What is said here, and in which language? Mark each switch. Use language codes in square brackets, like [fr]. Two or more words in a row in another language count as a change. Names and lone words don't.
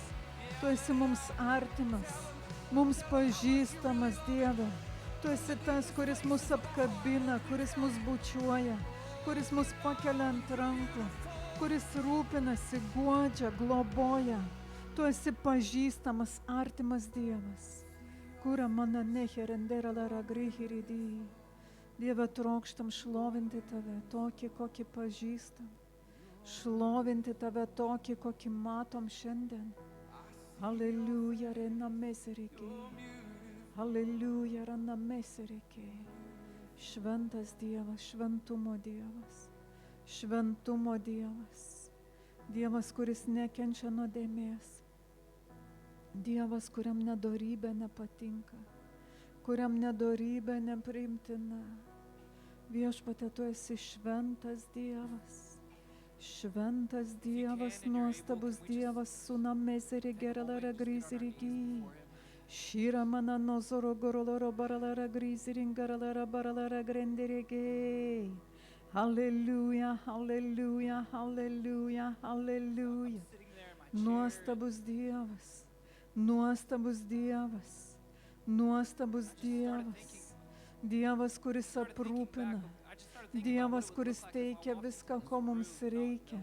[lt] Tu esi mums artimas, mums pažįstamas, Dieve. Tu esi tas, kuris mus apkabina, kuris mus bučiuoja, kuris mus pakelia ant rankų, kuris rūpinasi, guodžia, globoja. Tu esi pažįstamas, artimas Dievas. Kura mana neherendera lara grihiridi. Dieve, trokštam šlovinti tave tokį, kokį pažįstam. Šlovinti tave tokį, kokį matom šiandien. Alleluja, rena meserike. Alleluja, rena meserike. Šventas Dievas, šventumo Dievas. Šventumo Dievas. Dievas, kuris nekenčia nuodėmės. Dievas, kuriam nedorybė nepatinka. Kuriam nedorybė nepriimtina. Viešpatie, tu esi šventas Dievas. Šventas Dievas, nuostabus Dievas, suna mezeri geralara grizirigi. Šyra mana nozoro goroloro baralara griziringarala baralara grendirigi. Halleluja, halleluja, halleluja, halleluja. Nuostabus Dievas, nuostabus Dievas, nuostabus Dievas. Dievas, kuris aprūpina. Dievas, kuris teikia viską, ko mums reikia.